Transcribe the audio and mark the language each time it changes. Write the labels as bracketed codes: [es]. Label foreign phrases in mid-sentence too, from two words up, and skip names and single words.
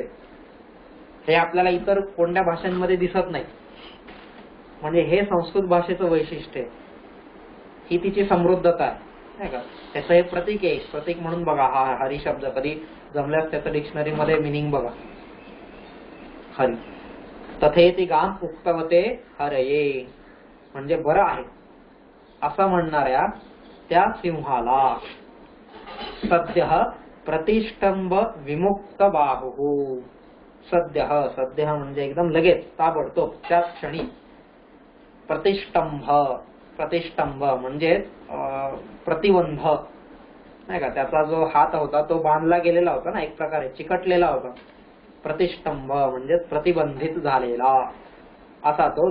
[mr] हे आपल्याला इतर कोणत्या भाषांमध्ये दिसत नाही. म्हणजे हे संस्कृत भाषेचं वैशिष्ट्य आहे, ही तिची समृद्धता आहे, नाही का. त्याचं हे प्रतीक आहे. प्रतीक म्हणून बघा हा हरी शब्द, कधी जमल्यास त्याचं डिक्शनरी मध्ये मिनिंग बघा. हरी. [sa] तथेति गाम उक्तवते हरये [mr] म्हणजे बरं आहे असं म्हणणाऱ्या त्या सिंहाला. [sa] सद्य प्रतिष्ठंभ विमुक्त बाहुः. [mr] सद्य, सद्य म्हणजे एकदम लगेच, ताबडतोब, त्या क्षणी. प्रतिष्ठंभ, प्रतिष्ठंभ म्हणजे प्रतिबंध, नाही का. त्याचा जो हात होता तो बांधला गेलेला होता ना, एक प्रकारे चिकटलेला होता. प्रतिष्ठंभ म्हणजे प्रतिबंधित झालेला असा तो.